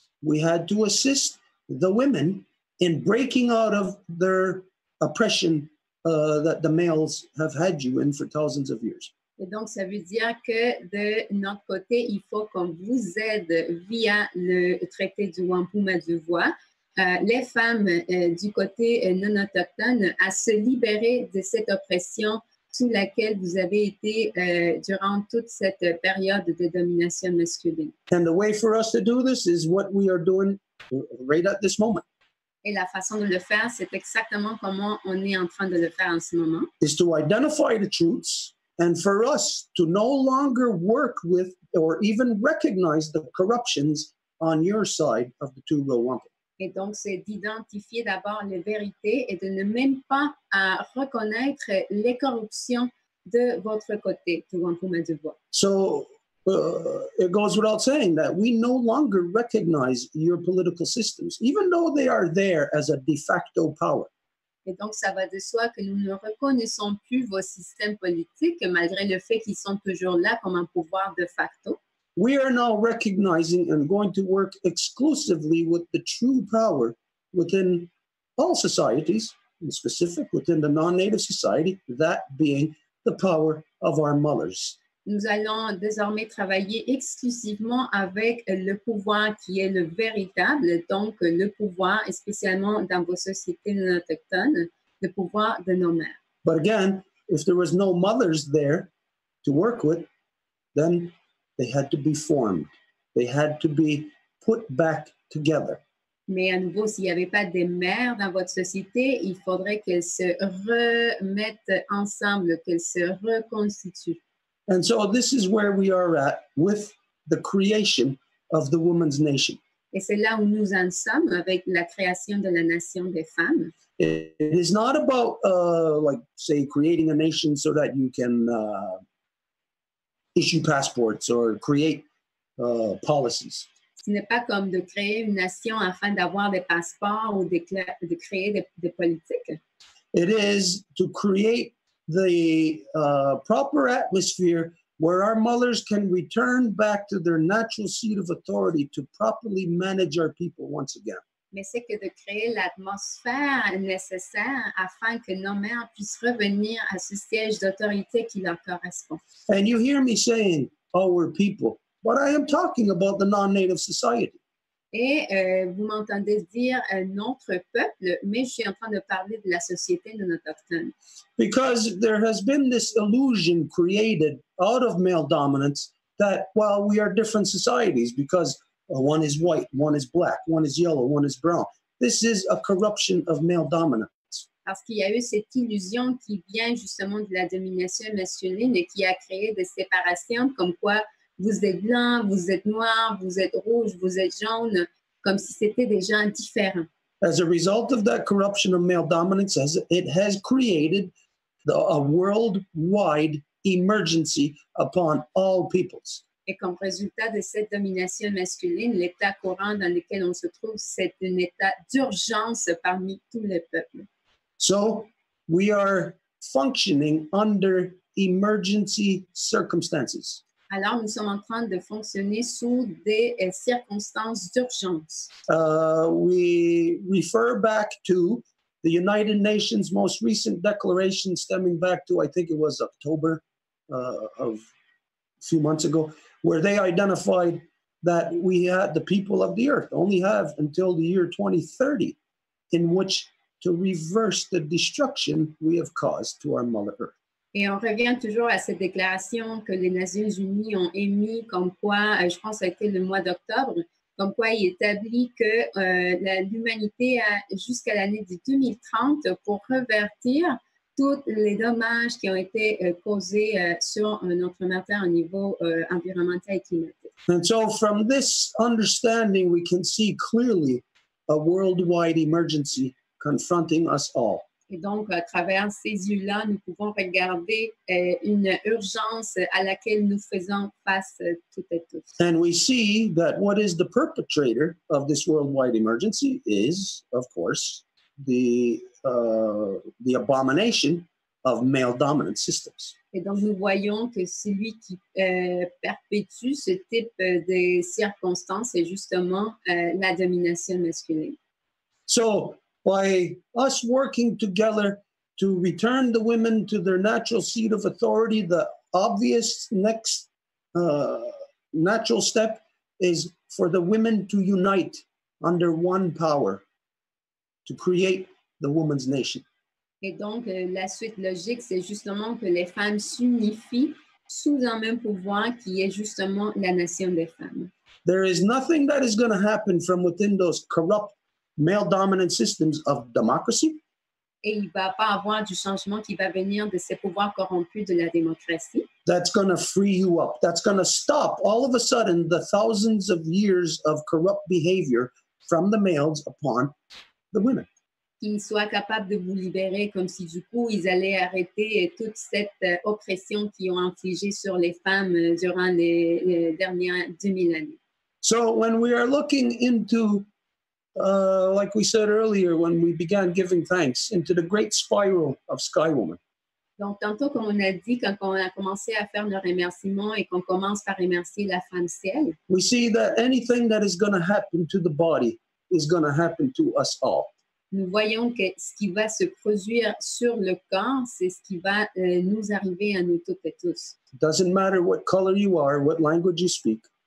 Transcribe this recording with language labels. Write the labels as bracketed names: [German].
[English] We had to assist the women in breaking out of their oppression that the males have had you in for thousands of years. [French] Et donc, ça veut dire que de notre côté, il faut qu'on vous aide via le traité du wampum à deux voix, les femmes du côté non autochtone à se libérer de cette oppression sous laquelle vous avez été durant toute cette période de domination masculine. [English] And the way for us to do this is what we are doing right at this moment. [French] Et la façon de le faire, c'est exactement comment on est en train de le faire en ce moment. [English] Is to identify the truths and for us to no longer work with or even recognize the corruptions on your side of the two-row wampum. [French] Et donc, c'est d'identifier d'abord les vérités et de ne même pas reconnaître les corruptions de votre côté, du wampum de bois. [English] So it goes without saying that we no longer recognize your political systems, even though they are there as a de facto power. [French] Et donc, ça va de soi que nous ne reconnaissons plus vos systèmes politiques, malgré le fait qu'ils sont toujours là comme un pouvoir de facto. [English] We are now recognizing and going to work exclusively with the true power within all societies, in specific within the non-native society, that being the power of our mothers. [French] Nous allons désormais travailler exclusivement avec le pouvoir qui est le véritable, donc le pouvoir, et spécialement dans vos sociétés non autochtones, le pouvoir de nos mères. [English] But again, if there was no mothers there to work with, then they had to be formed. They had to be put back together. [French] Mais à nouveau, s'il n'y avait pas des mères dans votre société, il faudrait qu'elles se remettent ensemble, qu'elles se reconstituent. [English] And so this is where we are at with the creation of the woman's nation. [French] Et c'est là où nous en sommes avec la création de la nation des femmes. [English] It is not about, like, say, creating a nation so that you can issue passports or create policies. [French] Ce n'est pas comme de créer une nation afin d'avoir des passeports ou de créer des politiques. [English] It is to create the proper atmosphere where our mothers can return back to their natural seat of authority to properly manage our people once again. [French] Mais c'est que de créer l'atmosphère nécessaire afin que nos mères puissent revenir à ce siège d'autorité qui leur correspond. [English] And you hear me saying, our people, but I am talking about the non-native society. [French] Et vous m'entendez dire notre peuple, mais je suis en train de parler de la société non autochtone. [English] Because there has been this illusion created out of male dominance that, well, we are different societies because one is white, one is black, one is yellow, one is brown. This is a corruption of male dominance. [French] Parce qu'il y a eu cette illusion qui vient justement de la domination masculine et qui a créé des séparations comme quoi vous êtes blanc, vous êtes noir, vous êtes rouge, vous êtes jaune, comme si c'était des gens différents. [English] As a result of that corruption of male dominance, it has created a worldwide emergency upon all peoples. [French] Et comme résultat de cette domination masculine, l'état courant dans lequel on se trouve, c'est un état d'urgence parmi tous les peuples. [English] So we are functioning under emergency circumstances. [French] Alors, nous sommes en train de fonctionner sous des circonstances d'urgence. [English] We refer back to the United Nations' most recent declaration stemming back to, I think it was October of a few months ago, where they identified that the people of the earth only have until the year 2030 in which to reverse the destruction we have caused to our Mother Earth. [French] Et on revient toujours à cette déclaration que les Nations Unies ont émise comme quoi, je pense que ça a été le mois d'octobre, comme quoi il établit que l'humanité a jusqu'à l'année de 2030 pour revertir tous les dommages qui ont été causés sur notre matière au niveau environnemental et climatique. [English] And so from this understanding, we can see clearly a worldwide emergency confronting us all. [French] Et donc, à travers ces yeux-là, nous pouvons regarder une urgence à laquelle nous faisons face toutes et tous. [English] And we see that what is the perpetrator of this worldwide emergency is, of course, the abomination of male dominant systems. [French] Et donc, nous voyons que celui qui perpétue ce type de circonstances est justement la domination masculine. [English] So, by us working together to return the women to their natural seat of authority, the obvious next natural step is for the women to unite under one power to create the woman's nation. [French] Et donc, la suite logique, c'est justement que les femmes s'unifient sous un même pouvoir qui est justement la nation des femmes. [English] There is nothing that is going to happen from within those corrupt male-dominant systems of democracy [French] Et il ne va pas avoir du changement qui va venir de ces pouvoirs corrompus de la démocratie. [English] that's going to free you up. That's going to stop all of a sudden the thousands of years of corrupt behavior from the males upon the women. [French] Qui soit capable de vous libérer, comme si du coup, ils allaient arrêter toute cette oppression qu'ils ont infligée sur les femmes durant les dernières 2000 années. [English] So when we are looking into, like we said earlier, when we began giving thanks, into the great spiral of Sky Woman, [French] Donc, tantôt, comme on a dit, quand on a commencé à faire nos remerciements et qu'on commence par remercier la femme ciel, [English] we see that anything that is going to happen to the body is going to happen to us all. [French] nous voyons que ce qui va se produire sur le corps, c'est ce qui va nous arriver à nous toutes et tous. [English] It doesn't matter what color you are, what language you speak.